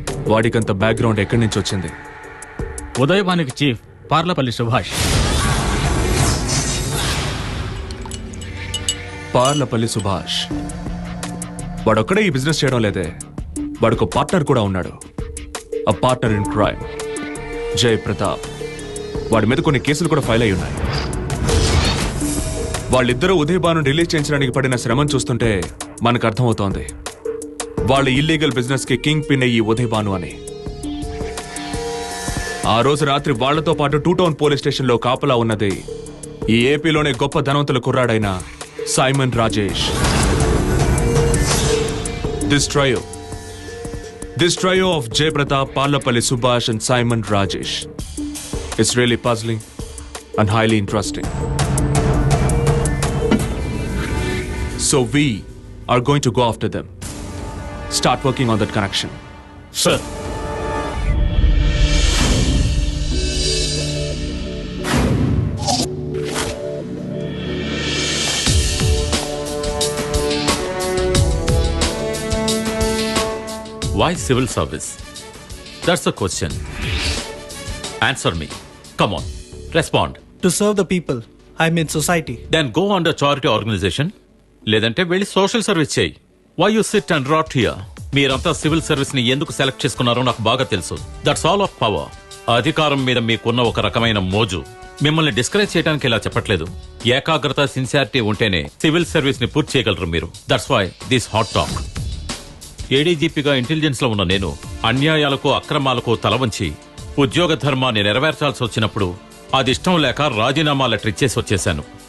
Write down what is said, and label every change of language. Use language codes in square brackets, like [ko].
[te] వాడికంత background ఎక్కడి నుంచి వచ్చింది? ఉదయభానుకి చీఫ్ పార్లపల్లి సుభాష్. పార్లపల్లి సుభాష్ వాడొక్కడే ఈ బిజినెస్ చేయడం లేదే, వాడికి పార్ట్నర్ కూడా ఉన్నాడు. [en] A partner in crime, Jai Pratap. [te] వాడి మీద కొన్ని కేసులు కూడా ఫైల్ అయి ఉన్నాయి. వాళ్ళిద్దరూ ఉదయ్ భాను రిలీజ్ చేయించడానికి పడిన శ్రమను చూస్తుంటే మనకు అర్థమవుతోంది వాళ్ళ ఇల్లీగల్ బిజినెస్ కి కింగ్ పిన్ ఈ ఉదయ్ భాను అని. ఆ రోజు రాత్రి వాళ్లతో పాటు 2 టౌన్ పోలీస్ స్టేషన్ లో కాపలా ఉన్నది ఈ ఏపీలోనే గొప్ప ధనవంతుల కుర్రాడైన Simon Rajesh. [en] This trio of Jay Pratap, Parlapalli Subhash and Simon Rajesh is really puzzling and highly interesting. So we are going to go after them. Start working on that connection. [te] Sir [en] Why civil service? That's the question. Answer me. Come on. Respond. To serve the people, I mean society. Then go under charity organization. [te] లేదంటే వెళ్ళి social service చేయి. [en] Why you sit and rot here? [te] మీరంతా civil service ని ఎందుకు select చేసుకున్నారో నాకు బాగా తెలుసు. [en] That's all of power. [te] అధికారం మీద మీకున్న ఒక రకమైన మోజు. మిమ్మల్ని డిస్కరేజ్ చేయడానికి ఇలా చెప్పట్లేదు. ఏకాగ్రత, సిన్సియారిటీ ఉంటేనే సివిల్ సర్వీస్ ని పూర్తి చేయగలరు మీరు. [en] That's why this hot talk. [te] ఏడీజీపీగా intelligence లో ఉన్న నేను అన్యాయాలకు, అక్రమాలకు తలవంచి ఉద్యోగ ధర్మాన్ని నెరవేర్చాల్సి వచ్చినప్పుడు అది ఇష్టం లేక రాజీనామా లెటర్ ఇచ్చేసి వచ్చేశాను.